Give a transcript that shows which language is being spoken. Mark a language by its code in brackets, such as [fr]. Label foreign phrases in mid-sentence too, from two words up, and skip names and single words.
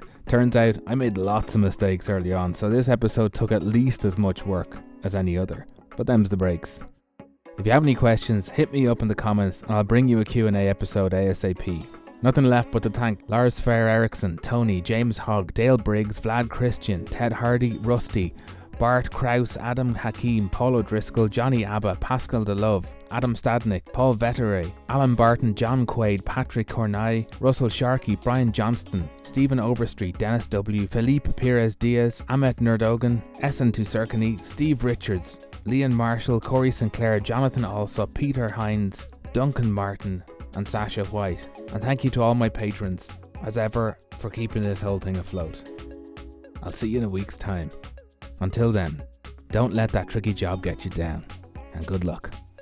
[en] Turns out I made lots of mistakes early on, so this episode took at least as much work as any other. But them's the breaks. If you have any questions, hit me up in the comments and I'll bring you a Q&A episode ASAP. Nothing left but to thank Lars Fair Eriksson, Tony, James Hogg, Dale Briggs, Vlad Christian, Ted Hardy, Rusty, Bart Kraus, Adam Hakim, Paul O'Driscoll, Johnny Abba, Pascal DeLove, Adam Stadnick, Paul Vettere, Alan Barton, John Quaid, Patrick Cornay, Russell Sharkey, Brian Johnston, Stephen Overstreet, Dennis W, Felipe Perez Diaz, Ahmet Nerdogan, Essen Tuserkany, Steve Richards, Leon Marshall, Corey Sinclair, Jonathan Alsop, Peter Hines, Duncan Martin and Sasha White. And thank you to all my patrons, as ever, for keeping this whole thing afloat. I'll see you in a week's time. Until then, don't let that tricky job get you down, and good luck.